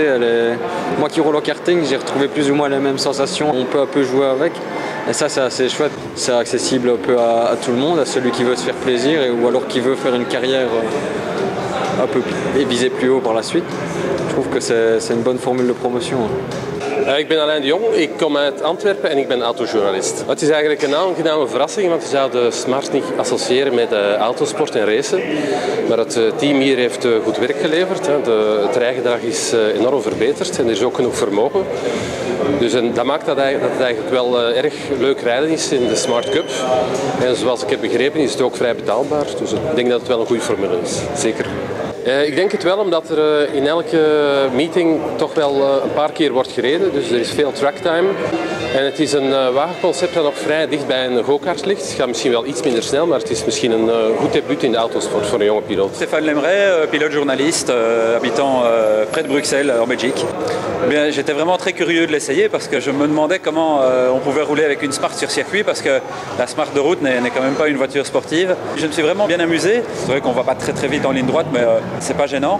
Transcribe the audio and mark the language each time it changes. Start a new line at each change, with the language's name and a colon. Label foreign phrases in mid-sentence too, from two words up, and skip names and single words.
French: Moi qui roule au karting, j'ai retrouvé plus ou moins les mêmes sensations. On peut un peu jouer avec. Et ça, c'est assez chouette. C'est accessible un peu à tout le monde, à celui qui veut se faire plaisir ou alors qui veut faire une carrière un peu et viser plus haut par la suite. Je trouve que c'est une bonne formule de promotion.
Dutch: Ik ben Alain de Jong, ik kom uit Antwerpen en ik ben autojournalist. Het is eigenlijk een aangename verrassing, want we zouden Smart niet associëren met autosport en racen. Maar het team hier heeft goed werk geleverd. Het rijgedrag is enorm verbeterd en er is ook genoeg vermogen. Dus dat maakt dat het eigenlijk wel erg leuk rijden is in de Smart Cup. En zoals ik heb begrepen is het ook vrij betaalbaar. Dus ik denk dat het wel een goede formule is, zeker. Ik denk het wel, omdat er in elke meeting toch wel een paar keer wordt gereden. Dus er is veel tracktime. En het is een wagenconcept dat nog vrij dicht bij een go-kart ligt. Het gaat misschien wel iets minder snel, maar het is misschien een goed debuut in de autosport voor een jonge piloot.
French: Stéphane Lemray, pilote journaliste, habitant près de Bruxelles, en Belgique. J'étais vraiment très curieux de l'essayer parce que je me demandais comment on pouvait rouler avec une Smart sur circuit parce que la Smart de route n'est quand même pas une voiture sportive. Je me suis vraiment bien amusé. C'est vrai qu'on va pas très vite en ligne droite, mais c'est pas gênant.